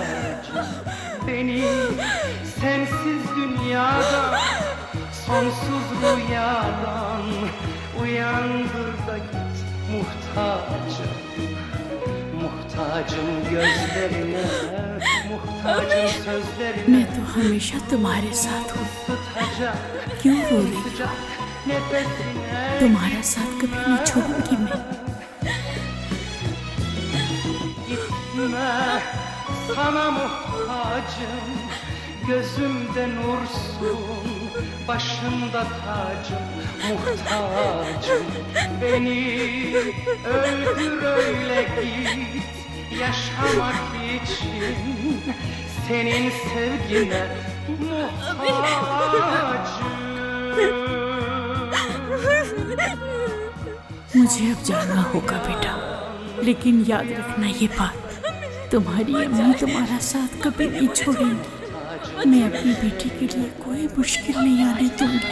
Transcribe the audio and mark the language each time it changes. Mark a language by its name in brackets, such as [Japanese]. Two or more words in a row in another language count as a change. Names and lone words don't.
[Turkish] Beni sensiz dünyada, sonsuz rüyadan uyandır da git. Muhtacım, muhtacım gözlerine, muhtacım sözlerine. [Hindi] मैं तो हमेशा तुम्हारे साथ हूँ। क्यों रो रही हो? तुम्हारा साथ कभी नहीं छोड़ूंगी मैं। [Turkish] Gitme, sana muhtacım, gözümde nursun, başımda tacım, muhtacım. Beni öldür öyle git, yaşamak için senin sevgine muhtacım. [Hindi] मुझे अब जाना होगा बेटा, लेकिन याद रखना ये बात, तुम्हारी अम्मी तुम्हारा साथ कभी नहीं छोड़ेंगी। मैं अपनी बेटी के लिए कोई मुश्किल नहीं आने दूंगी।